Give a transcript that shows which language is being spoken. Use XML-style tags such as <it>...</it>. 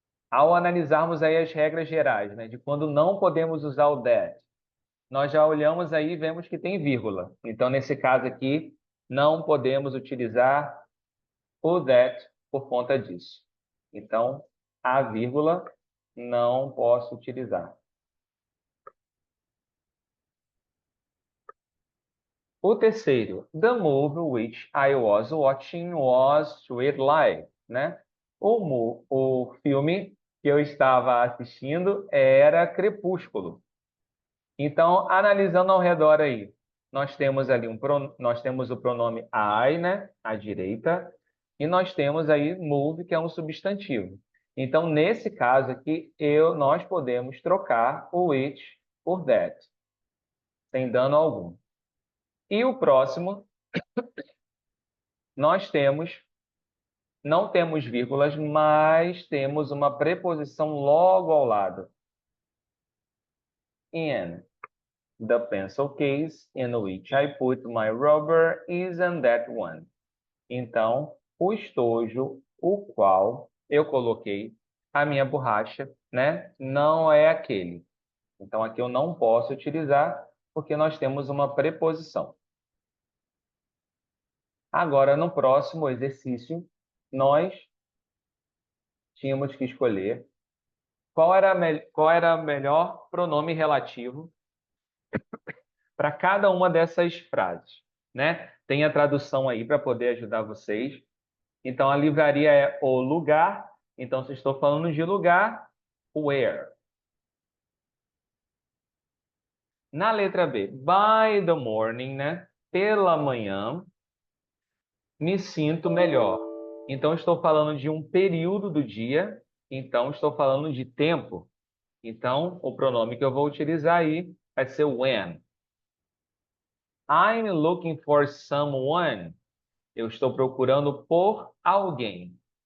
<pt>Ao analisarmos aí as regras gerais, né, de quando não podemos usar o that, nós já olhamos aí e vemos que tem vírgula. Então, nesse caso aqui, não podemos utilizar o that por conta disso. Então, a vírgula não posso utilizar. O terceiro,</pt> <en>the movie which I was watching was Twilight, né?</en> <pt>O filme que eu estava assistindo era Crepúsculo. Então, analisando ao redor aí, nós temos ali nós temos o pronome I, né, à direita, e nós temos aí move, que é um substantivo. Então, nesse caso aqui, nós podemos trocar o which por that, sem dano algum. E o próximo, nós não temos vírgulas, mas temos uma preposição logo ao lado. In.</pt> <en>The pencil case in which I put my rubber isn't that one.</en> <pt>Então, o estojo, o qual eu coloquei a minha borracha, né, não é aquele. Então, aqui eu não posso utilizar, porque nós temos uma preposição. Agora, no próximo exercício, nós tínhamos que escolher qual era o melhor pronome relativo para cada uma dessas frases, né? Tem a tradução aí para poder ajudar vocês. Então, a livraria é o lugar. Então, se estou falando de lugar, where. Na letra B,</pt> <en>by the morning,</en> <pt>né? Pela manhã, me sinto melhor. Então, estou falando de um período do dia. Então, estou falando de tempo. Então, o pronome que eu vou utilizar aí vai ser when.</pt> <en>I'm looking for someone.</en> <pt>Eu estou procurando por alguém.</pt>